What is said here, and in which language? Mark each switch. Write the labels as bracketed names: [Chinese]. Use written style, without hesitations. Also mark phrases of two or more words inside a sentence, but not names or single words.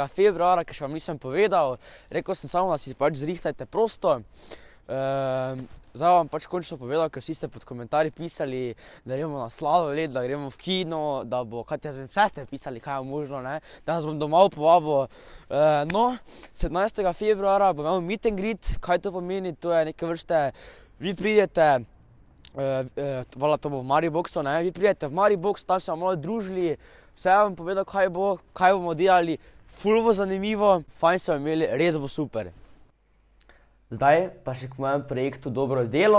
[Slovenian] februara, ker še vam nisem povedal. Rekel sem samo, da si pač zrihtajte prosto. Zdaj vam pač končno povedal, ker vsi ste pod komentarji pisali, da gremo na sladoled, da gremo v kino, da bo, vse ste pisali, kaj je možno, ne? Danes bom domov povabil. No, 17. februara bom imel [English] meet and greet. [Slovenian] Kaj to pomeni? To je neke vrste, vi pridete, to bo v Mariboxu, ne? Vi pridete v Maribox, tam se bomo malo družili, vse vam povedal, kaj bomo delali, ful bo zanimivo, fajn se bomo imeli, res bo super. Zdaj pa še k mojem projektu Dobro delo.